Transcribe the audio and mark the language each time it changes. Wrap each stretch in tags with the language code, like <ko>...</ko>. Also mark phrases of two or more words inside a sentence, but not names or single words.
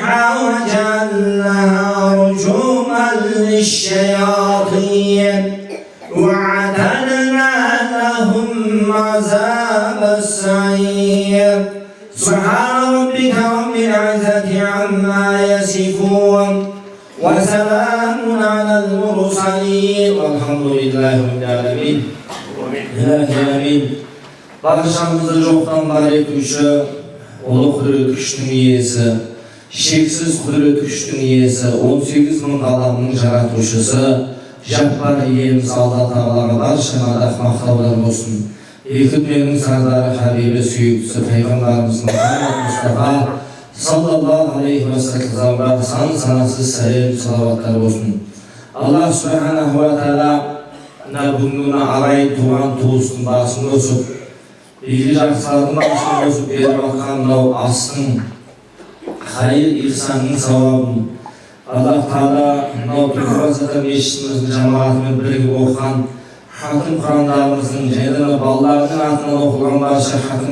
<ar>وجعلناها رجوما للشياطين وأعتدنا لهم عذاب السعير سبحان ربك رب العزة عما يصفون وسلام على المرسلين والحمد لله رب العالمين آمين.</ar> <kk>Barşamızı жоқтан бар етуші, ұлы құдірет күштің иесі, шексіз құдірет күштің иесі, 18 мың ғаламның жаратушысы, жаппар иеміз Алла Тағалаға барша мадақ мақтаулар болсын. Екі дүниенің сардары Хабибі сүйіктісі пайғамбарымыздың Мұстафа</kk> <ar>صلى الله عليه وسلم</ar> <kk>сан санасыз сәлем салауаттар болсын.</kk> <ar>الله سبحانه وتعالى</ar> <kk>бүгінгі ағайын туған туыстың басын қосып, игі жақсылардың басын қосып беріп жатқан мынау астың хайыр ихсанның сауабын Аллах Тағала мынау Түлкібасата мешітіміздің жамағатымен бірігіп оқыған хатым құрандарымыздың және балалардың атынан оқылған барша хатым</kk>